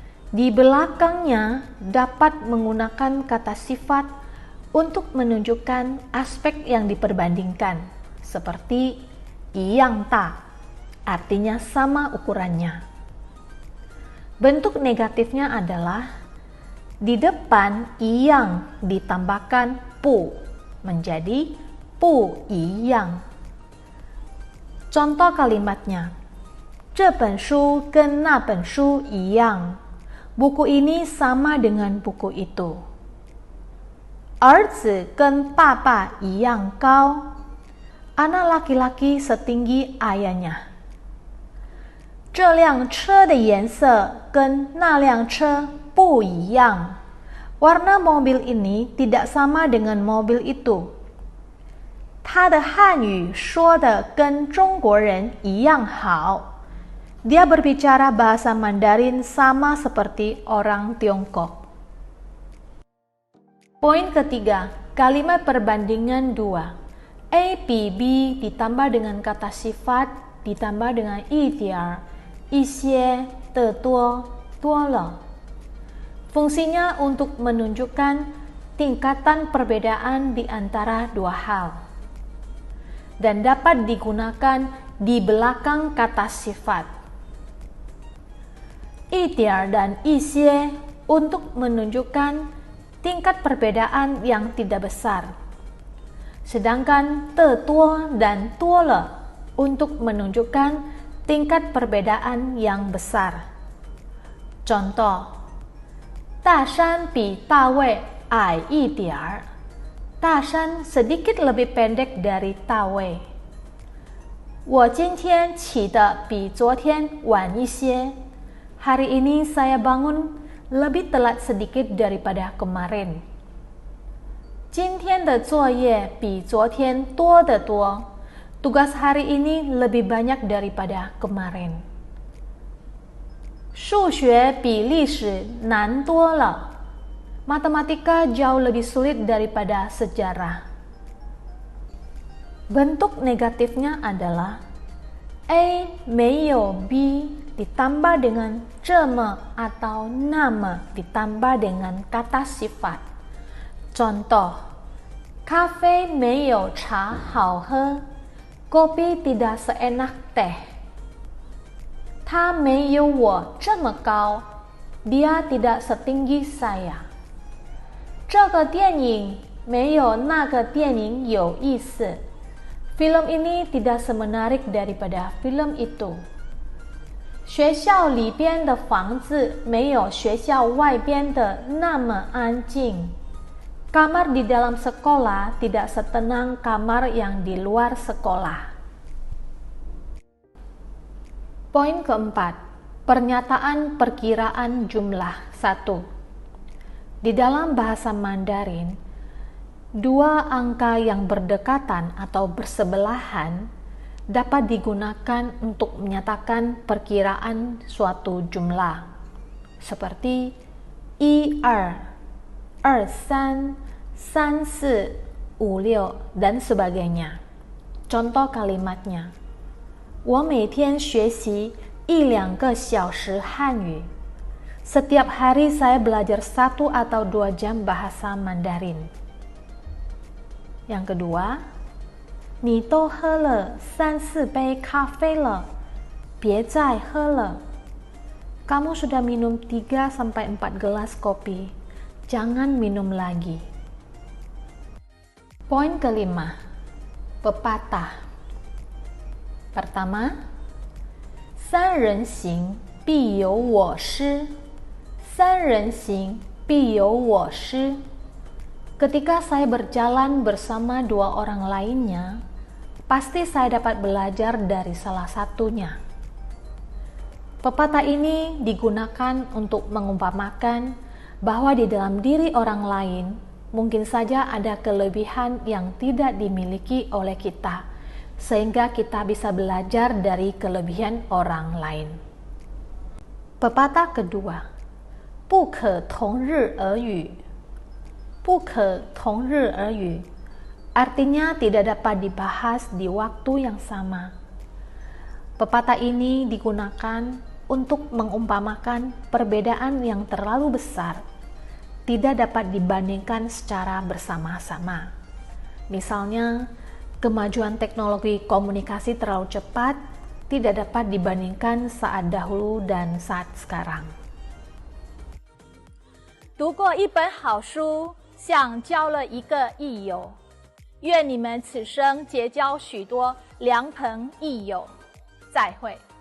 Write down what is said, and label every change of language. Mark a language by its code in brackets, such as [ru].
[id] Di belakangnya dapat menggunakan kata sifat untuk menunjukkan aspek yang diperbandingkan, seperti 一样大, artinya sama ukurannya. Bentuk negatifnya adalah di depan yang ditambahkan pu menjadi pu yang. Contoh kalimatnya, [zh] 这本书跟那本书一样. [id] Buku ini sama dengan buku itu. [zh] 儿子跟爸爸一样高. [id] Anak laki-laki setinggi ayahnya. [zh] 这辆车的颜色跟那辆车不一样. [id] Warna mobil ini tidak sama dengan mobil itu. [zh] 他的汉语说的跟中国人一样好. [id] Dia berbicara bahasa Mandarin sama seperti orang Tiongkok. Poin ketiga, kalimat perbandingan 2. A 比 B ditambah dengan kata sifat ditambah dengan 一点儿. [zh] 一些的多多了. [id] Fungsinya untuk menunjukkan tingkatan perbedaan di antara dua hal dan dapat digunakan di belakang kata sifat. 一点 dan 一些 untuk menunjukkan tingkat perbedaan yang tidak besar, sedangkan 的多 dan 多了 untuk menunjukkan tingkat perbedaan yang besar. [zh] Contoh, 大山比大卫矮一点儿. [id] 大山 sedikit lebih pendek dari 大卫. [zh] 我今天起得比昨天晚一些. [id] Hari ini saya bangun lebih telat sedikit daripada kemarin. [zh] 今天的作业比昨天多得多. [id] Tugas hari ini lebih banyak daripada kemarin. [zh] 数学比历史难多了. [id] Matematika jauh lebih sulit daripada sejarah. Bentuk negatifnya adalah A 没有 B ditambah dengan 这么 atau 那么 ditambah dengan kata sifat. [zh] Contoh, 咖啡没有茶好喝. [id] Kopi tidak seenak teh. [zh] 他没有我这么高. [id] Dia tidak setinggi saya. [zh] 这个电影没有那个电影有意思. [id] Film ini tidak semenarik daripada film itu. [zh] 学校里边的房子没有学校外边的那么安静. [id] Kamar di dalam sekolah tidak setenang kamar yang di luar sekolah. Poin keempat, Pernyataan perkiraan jumlah 1. Di dalam bahasa Mandarin, dua angka yang berdekatan atau bersebelahan dapat digunakan untuk menyatakan perkiraan suatu jumlah, seperti 1, 2, 2, 3, 3, 4, 5, 6, dan sebagainya. Contoh kalimatnya, [zh] 我每天学习1-2个小时汉语. [id] Setiap hari saya belajar 1 atau 2 jam bahasa Mandarin. Yang kedua, [zh] 你都喝了3-4杯咖啡了，别再喝了. [id] Kamu sudah minum 3-4 gelas kopi, jangan minum lagi. Poin kelima, pepatah. [zh] Pertama, 三人行必有我师，三人行必有我师. [id] Ketika saya berjalan bersama 2 orang lainnya, pasti saya dapat belajar dari salah satunya. Pepatah ini digunakan untuk mengumpamakan bahwa di dalam diri orang lain mungkin saja ada kelebihan yang tidak dimiliki oleh kita, sehingga kita bisa belajar dari kelebihan orang lain. Pepatah kedua, [zh] 不可同日而语. 不可同日而语 [id] artinya tidak dapat dibahas di waktu yang sama. Pepatah ini digunakan untuk mengumpamakan perbedaan yang terlalu besar tidak dapat dibandingkan secara bersama-sama. Misalnya, kemajuan teknologi komunikasi terlalu cepat tidak dapat dibandingkan saat dahulu dan saat sekarang. [zh] 读过一本好书，像交了一个益友。愿你们此生结交许多良朋益友。再会。